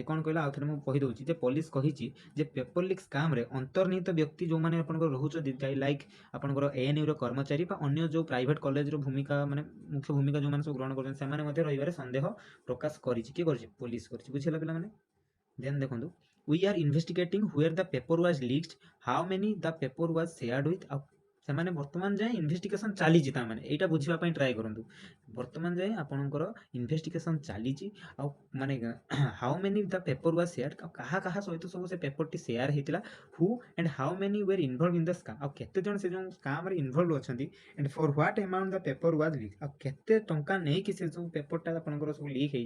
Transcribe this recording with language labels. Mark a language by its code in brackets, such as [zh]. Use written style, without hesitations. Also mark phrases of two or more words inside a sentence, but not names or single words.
[or] କ'ଣ କହିଲା ଆଉ ଥରେ ମୁଁ କହିଦେଉଛି ଯେ ପୋଲିସ କହିଛି ଯେ [en] paper leak scamରେ [or] ଅନ୍ତର୍ନିହିତ ବ୍ୟକ୍ତି ଯେଉଁମାନେ ଆପଣଙ୍କର ରହୁଛନ୍ତି ଲାଇକ୍ ଆପଣଙ୍କର ଏଏନୟୁର କର୍ମଚାରୀ ବା ଅନ୍ୟ ଯେଉଁ [en] private collegeର [or] ଭୂମିକା ମାନେ ମୁଖ୍ୟ ଭୂମିକା ଯେଉଁମାନେ ସବୁ ଗ୍ରହଣ କରୁଛନ୍ତି ସେମାନେ ମଧ୍ୟ ରହିବାରେ ସନ୍ଦେହ ପ୍ରକାଶ କରିଛି। କିଏ କରିଛି? ପୋଲିସ କରିଛି। ବୁଝିଲା ପିଲାମାନେ। [en] ଦେନ୍ ଦେଖନ୍ତୁ we are investigating where the paper was leaked, how many the paper was shared with। [or] ଆଉ ସେମାନେ ବର୍ତ୍ତମାନ ଯାଏଁ ଇନଭେଷ୍ଟିଗେସନ ଚାଲିଛି, ତାମାନେ ଏଇଟା ବୁଝିବା ପାଇଁ ଟ୍ରାଏ କରନ୍ତୁ। ବର୍ତ୍ତମାନ ଯାଏଁ ଆପଣଙ୍କର ଇନଭେଷ୍ଟିଗେସନ ଚାଲିଛି ଆଉ ମାନେ [en] how many the paper was share, [or] ଆଉ କାହା କାହା ସହିତ ସବୁ ସେ ପେପରଟି ସେୟାର ହେଇଥିଲା, [en] who and how many were involved in the scam, [or] ଆଉ କେତେ ଜଣ ସେ ଯେଉଁ ସ୍କାମ୍ରେ ଇନଭଲ୍ଭ ଅଛନ୍ତି [en] and for what amount the paper was leak, [or] ଆଉ କେତେ ଟଙ୍କା ନେଇକି ସେ ସବୁ ପେପରଟା ଆପଣଙ୍କର ସବୁ ଲିକ୍ ହେଇଛି।